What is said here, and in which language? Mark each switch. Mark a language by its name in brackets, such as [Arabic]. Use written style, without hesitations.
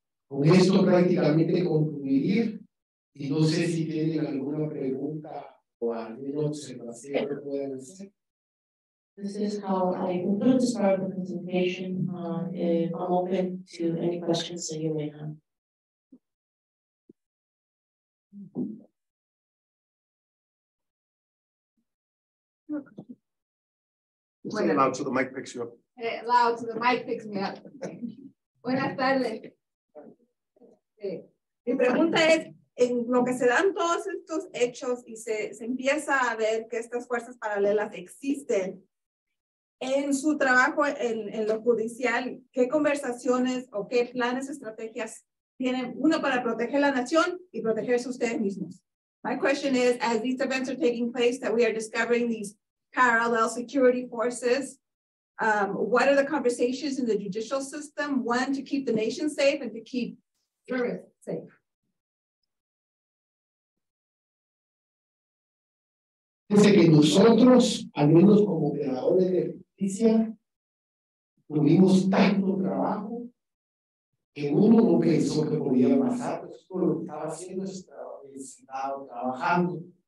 [Spanish] Con esto prácticamente concluiría. Y no sé si tienen alguna pregunta o alguna observación que puedan hacer. [English] This is how I conclude this part of the presentation. I'm open to any questions that you may have. Say loud so the mic picks you up. Loud so the mic picks me up. [Spanish] Buenas tardes. Mi pregunta es, en lo que se dan todos estos hechos y se empieza a ver que estas fuerzas paralelas existen, en su trabajo en lo judicial, ¿qué conversaciones o qué planes, estrategias tienen, uno, para proteger la nación y protegerse ustedes mismos? [English] My question is, as these events are taking place, that we are discovering these parallel security forces, what are the conversations in the judicial system? One, to keep the nation safe and to keep jurists safe. [Spanish] Dice que nosotros, al menos como operadores de justicia, tuvimos tanto trabajo que uno no pensó que podía pasar, pues todo lo que estaba haciendo estaba trabajando.